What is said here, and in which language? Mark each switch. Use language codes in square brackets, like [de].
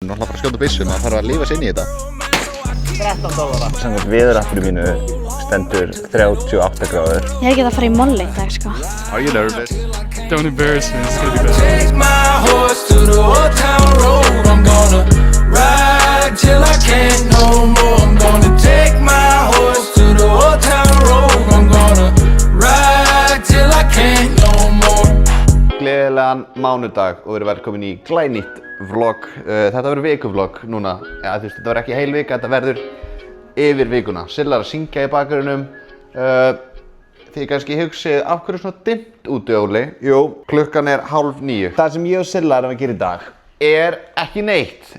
[is] skjóta byssu, maður þarf að lifa sig inn í þetta. $13. Samkvæmt veðurappinu mínu stendur 38 gráður. Ég get að fara í molli í dag, sko. [en] Are you nervous? Don't embarrass me, it's gonna be better. Take my horse to the old town road. I'm gonna ride till I can't no more. I'm gonna take my horse to the old town road. I'm gonna ride till I can't no more. [is] Gleðilegan mánudag og verið velkomin í glænýtt vlog. Þetta verður vikuvlog núna. Ja, þú veist, þetta verður ekki heil vika, þetta verður yfir vikuna. Silla er að syngja í bakgrunum. Þið kannski hugsið, af hverju svona dimmt úti, Óli? Jú, klukkan er 8:30. Það sem ég og Silla erum að gera í dag er ekki neitt.